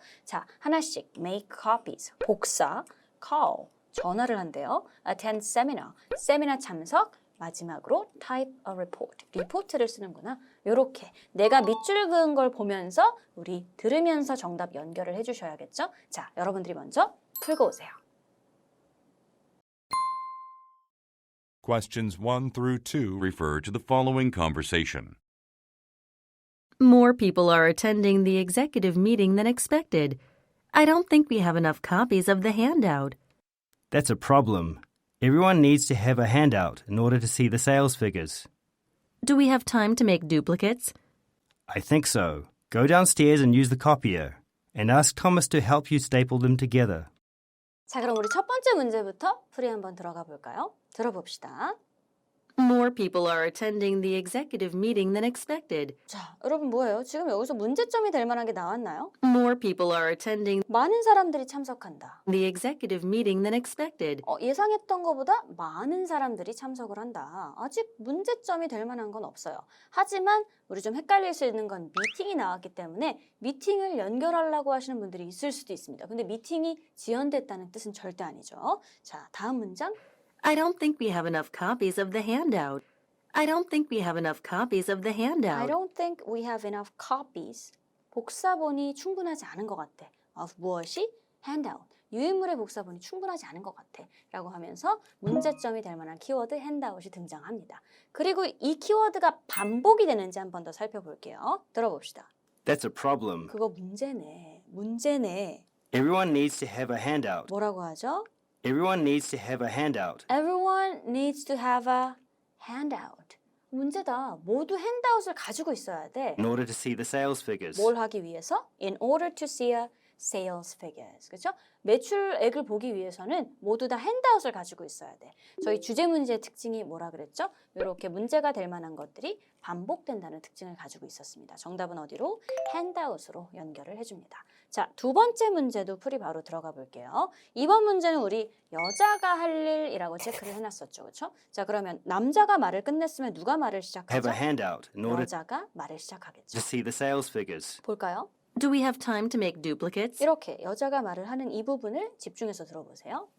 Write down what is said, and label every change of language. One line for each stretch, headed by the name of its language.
Korean: 자, 하나씩
English: make copies,
Korean: 복사, call, 전화를 한대요.
English: attend seminar,
Korean: 세미나 참석, 마지막으로
English: type a report,
Korean: 리포트를 쓰는구나. 요렇게 내가 밑줄 그은 걸 보면서 우리 들으면서 정답 연결을 해주셔야겠죠? 자, 여러분들이 먼저 풀고 오세요.
English: Questions 1 through 2 refer to the following conversation. More people are attending the executive meeting than expected. I don't think we have enough copies of the handout. That's a problem. Everyone needs to have a handout in order to see the sales figures. Do we have time to make duplicates? I think so. Go downstairs and use the copier, and ask Thomas to help you staple them together.
Korean: 자, 그럼 우리 첫 번째 문제부터 풀이 한번 들어가 볼까요? 들어봅시다.
English: More people are attending the executive meeting than expected.
Korean: 자, 여러분 뭐예요? 지금 여기서 문제점이 될 만한 게 나왔나요?
English: More people are attending
Korean: 많은 사람들이 참석한다.
English: the executive meeting than expected.
Korean: 예상했던 것보다 많은 사람들이 참석을 한다. 아직 문제점이 될 만한 건 없어요. 하지만 우리 좀 헷갈릴 수 있는 건 미팅이 나왔기 때문에 미팅을 연결하려고 하시는 분들이 있을 수도 있습니다. 근데 미팅이 지연됐다는 뜻은 절대 아니죠. 자, 다음 문장.
English: I don't think we have enough copies of the handout. I don't think we have enough copies of the I handout. don't think we have enough copies.
Korean: 복사본이 충분하지 않은 것 같아. of 무엇이? handout. 유인물의 복사본이 충분하지 않은 것 같아. 라고 하면서 문제점이 될 만한 키워드 handout이 등장합니다. 그리고 이 키워드가 반복이 되는지 한 번 더 살펴볼게요. 들어봅시다.
English: That's a problem.
Korean: 그거 문제네. 문제네.
English: Everyone needs to have a handout.
Korean: 뭐라고 하죠?
English: Everyone needs to have a handout. Everyone needs to have a handout.
Korean: 문제다. 모두 핸드아웃을 가지고 있어야 돼.
English: In order to see the sales figures.
Korean: 뭘 하기 위해서?
English: In order to see a sales figures.
Korean: 그렇죠? 매출액을 보기 위해서는 모두 다 핸드아웃을 가지고 있어야 돼. 저희 주제 문제의 특징이 뭐라 그랬죠? 이렇게 문제가 될 만한 것들이 반복된다는 특징을 가지고 있었습니다. 정답은 어디로? 핸드아웃으로 연결을 해줍니다. 자, 두 번째 문제도 풀이 바로 들어가 볼게요. 이번 문제는 우리 여자가 할 일이라고 체크를 해놨었죠. 그렇죠? 자, 그러면 남자가 말을 끝냈으면 누가 말을
English: Have
Korean: 시작하죠?
English: a handout in order
Korean: 여자가 말을 시작하겠죠.
English: to see the sales figures.
Korean: 볼까요?
English: Do we have time to make duplicates?
Korean: 이렇게 여자가 말을 하는 이 부분을 집중해서 들어보세요.